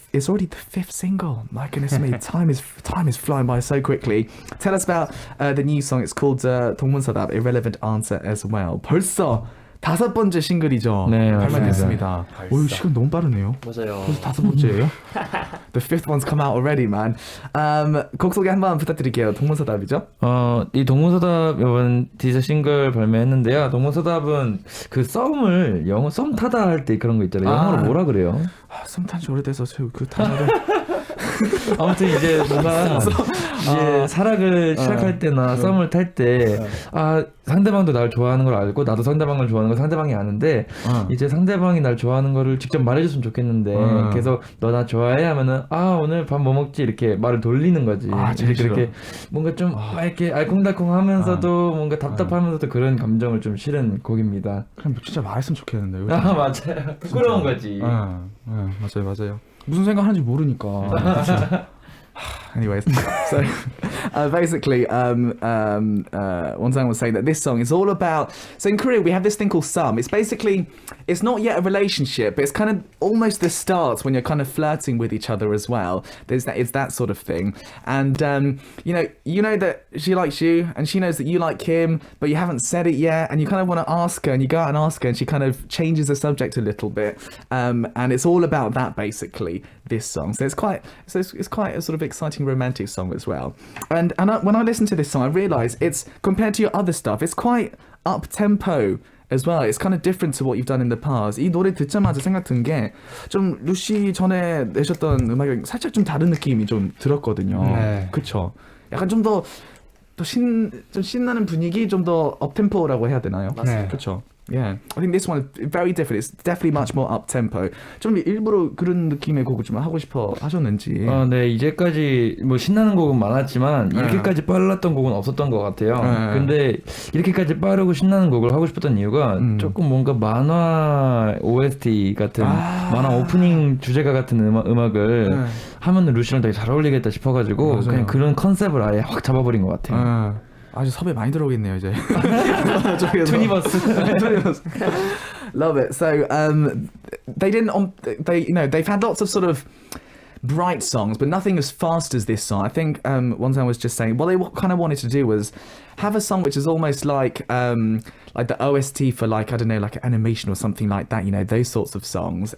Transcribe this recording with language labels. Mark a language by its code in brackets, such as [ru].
[en] It's already the 5th single. My goodness me, time is flying by so quickly. Tell us about the new song. It's called 동문서답, Irrelevant Answer as well. [ko] 벌써 5번째 싱글이죠. 네, 발매됐습니다. 오, 시간 너무 빠르네요. 맞아요. 벌써 5번째예요? [en] The 5th one's come out already, man. [ko] 곡 소개 한번 부탁드릴게요. 동문서답이죠? 이 동문서답 이번 디저 싱글 발매했는데요. 동문서답은 그 썸을 썸 타다 할 때 그런 거 있잖아요. 영어로 뭐라 그래요? 썸 탄지 오래돼서 그 단어를 아무튼 이제 뭔가 이제 사랑을 시작할 때나 썸을 탈 때 상대방도 날 좋아하는 걸 알고 나도 상대방을 좋아하는 걸 상대방이 아는데 이제 상대방이 날 좋아하는 거를 직접 말해줬으면 좋겠는데 계속 너 나 좋아해 하면은 오늘 밥 뭐 먹지 이렇게 말을 돌리는 거지. 제일 그렇게 뭔가 좀 이렇게 알콩달콩하면서도 뭔가 답답하면서도 그런 감정을 좀 실은 곡입니다. 그냥 진짜 말했으면 좋겠는데. 맞아요. 부끄러운 거지. 맞아요. 무슨 생각하는지 모르니까. [en] Anyways, so basically, Wonsang was saying that this song is all about. So in Korea, we have this thing called 썸. It's not yet a relationship, but it's kind of almost the start when you're kind of flirting with each other as well. It's that sort of thing, and you know that she likes you, and she knows that you like him, but you haven't said it yet, and you kind of want to ask her, and you go out and ask her, and she kind of changes the subject a little bit, and it's all about that basically. This song, so it's quite a sort of exciting romantic song as well. And when I listen to this song, I realise it's compared to your other stuff, it's quite up tempo as well. It's kind of different to what you've done in the past. [ko] 이 노래 듣자마자 생각든 게 좀 루시 전에 내셨던 음악이 살짝 좀 다른 느낌이 좀 들었거든요. 네. 그렇죠. 약간 좀 더 신나는 분위기, 좀 더 업 템포라고 해야 되나요? 네. 그렇죠. [en] Yeah, I think this one is very different. It's definitely much more up tempo. [ko] 좀 일부러 그런 느낌의 곡을 좀 하고 싶어 하셨는지. 네, 이제까지 뭐 신나는 곡은 많았지만 이렇게까지 빨랐던 곡은 없었던 것 같아요. 근데 이렇게까지 빠르고 신나는 곡을 하고 싶었던 이유가 조금 뭔가 만화 OST 같은 만화 오프닝 주제가 같은 음악을 하면 루시랑 되게 잘 어울리겠다 싶어가지고 그냥 그런 컨셉을 아예 확 잡아버린 것 같아요. 아주 섭외 많이 들어오겠네요 이제. 투니버스. [en] Love it. So they didn't they've had lots of sort of bright songs, but nothing as fast as this song. I think Wonsan was just saying what they kind of wanted to do was have a song which is almost like the OST for like, I don't know, like an animation or something like that, you know, those sorts of songs.